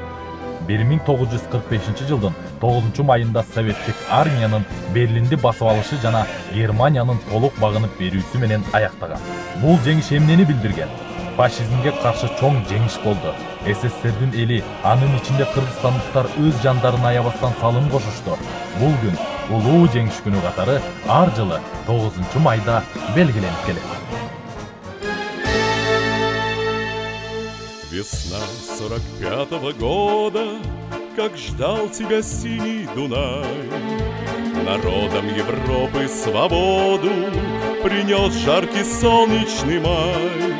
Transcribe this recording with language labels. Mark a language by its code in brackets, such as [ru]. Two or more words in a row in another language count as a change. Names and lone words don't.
[ky] 1945 жылдын 9 майында советтик армиянын Берлинди басып алышы жана Германиянын толук багынып берүүсү менен аяктаган. Бул жеңиш эмнени билдирген? Фашизмге каршы чоң жеңиш болду. СССРдин эли, анын ичинде кыргызстандыктар өз жандарын аябастан салым кошушту. Бул күн улуу жеңиш күнү катары ар жылы 9 майда белгиленип келет. [ru] Весна 45-го года, как ждал тебя синий Дунай. Народам Европы свободу принес жаркий солнечный май.